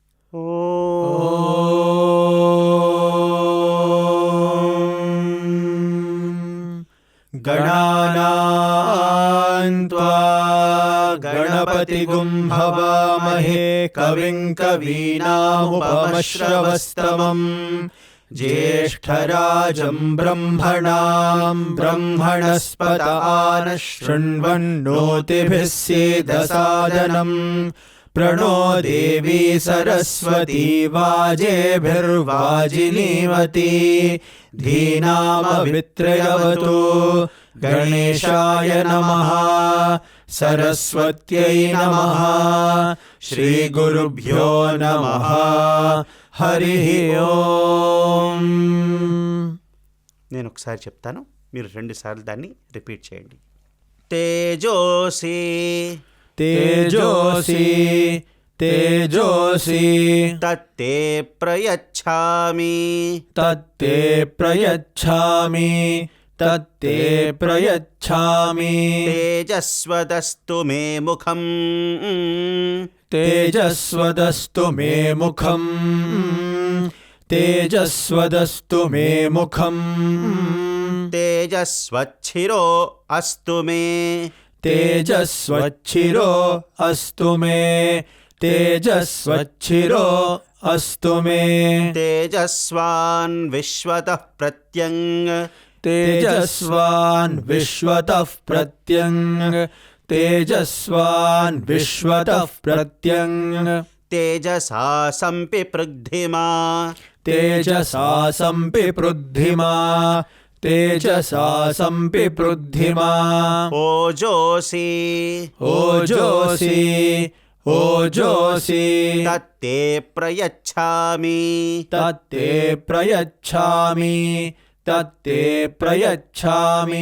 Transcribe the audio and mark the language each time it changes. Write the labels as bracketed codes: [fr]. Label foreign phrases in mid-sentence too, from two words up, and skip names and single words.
[sa] గణానాం త్వా గణపతిగుం హవామహే కవిం కవీనాముపమశ్రవస్తమం జ్యేష్ఠరాజం బ్రహ్మణాం బ్రహ్మణస్పత ఆనః శృణ్వన్నోతిభిः सीदसादनम् प्रणो देवी सरस्वती वाजेभिर्वाजिनीवती धीनामभित्रयवतु. गणेशाय नमः, सरस्वत्यै नमः, श्रीगुरुभ्यो नमः. हरिः ओम्. [te] నేను ఒకసారి చెప్తాను, మీరు 2 సార్లు దాన్ని రిపీట్ చేయండి. [sa] తేజోసి तेजोसि तेजोसि తత్తే ప్రయచ్ఛామి तत्ते प्रयच्छामि तत्ते प्रयच्छामि. తేజస్వదస్తు మే ముఖం तेजस्वदस्तु मे मुखम् तेजस्वदस्तु मे मुखम् తేజస్వచ్చిరో అస్తు మే तेजस्वच्छिरो अस्तु मे तेजस्वच्छिरो अस्तु मे. తేజస్వాన్ విశ్వతః ప్రత్యంగ్ तेजस्वान् विश्वतः प्रत्यङ् तेजस्वान् विश्वतः प्रत्यङ्. తేజసా సంపి పృగ్ధిమా तेजसा सम्पिपृद्धिमा तेजसा सम्पिपृद्धिमा. ఓజోసి ओजोसि ओजोसि తత్తే ప్రయచ్ఛామి तत्ते प्रयच्छामि तत्ते प्रयच्छामि.